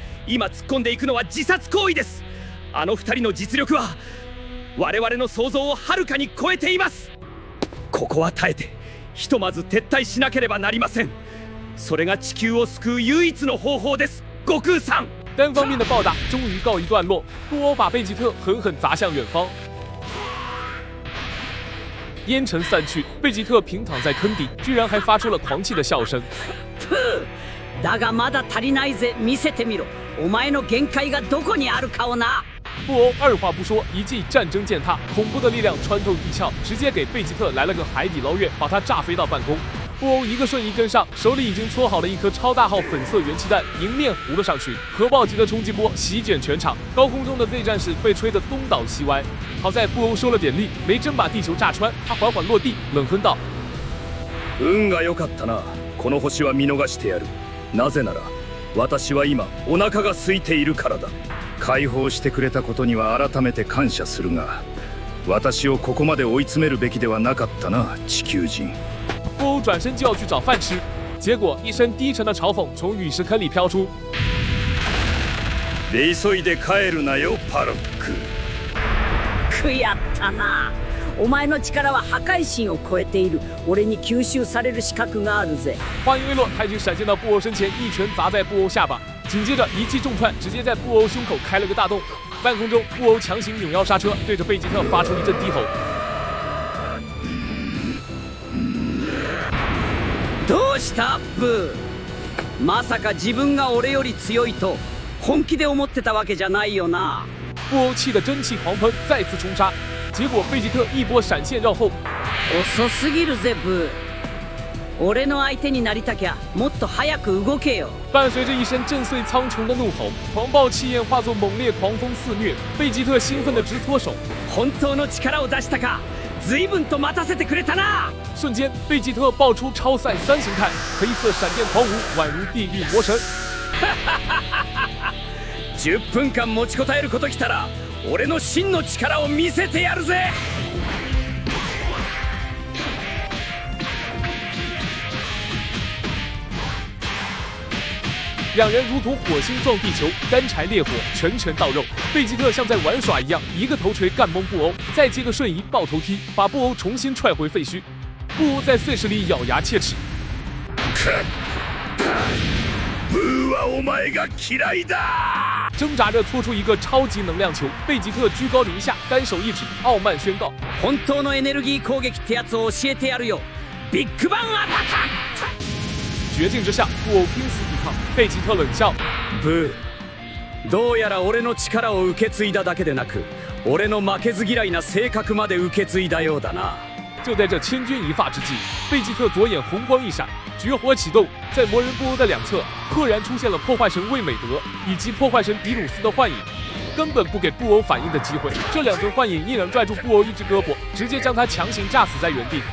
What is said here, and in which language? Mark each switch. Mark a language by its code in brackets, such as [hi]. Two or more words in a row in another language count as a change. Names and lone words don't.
[ja] 今突っ込んでいくのは自殺行為です。あの二人の実力は我々の想像をはるかに超えています。ここは耐えてひとまず撤退しなければなりません。それが地球を救う唯一の方法です。悟空さん。 [zh] 单方面的暴打终于告一段落，布欧把贝吉特狠狠砸向远方。烟尘散去，贝吉特平躺在坑底，居然还发出了狂气的笑声。 [ja] だがまだ足りないぜ。見せてみろ。お前の限界がどこにあるかをな。 [zh] 布欧二话不说，一记战争践踏，恐怖的力量穿透地壳，直接给贝吉特来了个海底捞月，把他炸飞到半空。布欧一个瞬移跟上，手里已经搓好了一颗超大号粉色元气弹，迎面糊了上去。核爆级的冲击波席卷全场，高空中的 Z 战士被吹得东倒西歪。好在布欧收了点力，没真把地球炸穿。他缓缓落地，冷哼道：“ [ja] 運が良かったな。この星は見逃してやる。なぜなら私は今お腹が空いているからだ。解放してくれたことには改めて感謝するが、私をここまで追い詰めるべきではなかったな、地球人。” [zh] 布欧转身就要去找饭吃，结果一声低沉的嘲讽从陨石坑里飘出：“ [ja] で急いで帰るなよ、パロック。” くやったな。お前の力は破壊神を超えている。俺に吸収される資格があるぜ。 [zh] 话音未落，他已经闪现到布欧身前，一拳砸在布欧下巴，紧接着一记重串直接在布欧胸口开了个大洞。半空中，布欧强行扭腰刹车，对着贝吉特发出一阵低吼。 [ja] どうしたブー。まさか自分が俺より強いと本気で思ってたわけじゃないよな。 [zh] 布欧气得真气狂喷，再次冲杀，结果贝吉特一波闪现绕后。 [ja] 遅すぎるぜブー。俺の相手になりたきゃもっと早く動けよ。 [zh] 伴随着一声震碎苍穹的怒吼，狂暴气焰化作猛烈狂风肆虐。贝吉特兴奋地直搓手。 [ja] 本当の力を出したか。随分と待たせてくれたな。 [zh] 瞬间，贝吉特爆出超赛3形态，黑色闪电狂舞，宛如地狱魔神。 [ja] 10 分間持ちこたえることきたら俺の真の力を見せてやるぜ。 [zh] 两人如同火星撞地球，干柴烈火，拳拳到肉。贝吉特像在玩耍一样，一个头锤干懵布欧，再接个瞬移爆头踢，把布欧重新踹回废墟。布欧在碎石里咬牙切齿。 [ja] ブーはお前が嫌いだ。 [zh] 挣扎着拖出一个超级能量球，贝吉特居高临下，单手一指，傲慢宣告： [ja] 本当のエネルギー攻撃ってやつを教えてやるよ。ビッグバンアタック！ [zh] 绝境之下，布欧拼死抵抗。贝吉特冷笑： [ja] ブー、どうやら俺の力を受け継いだだけでなく、俺の負けず嫌いな性格まで受け継いだようだな。 [zh] 就在这千钧一发之际，贝吉特左眼红光一闪，绝活启动，在魔人布欧的两侧，赫然出现了破坏神魏美德以及破坏神比鲁斯的幻影，根本不给布欧反应的机会。这两尊幻影一人拽住布欧一只胳膊，直接将他强行炸死在原地。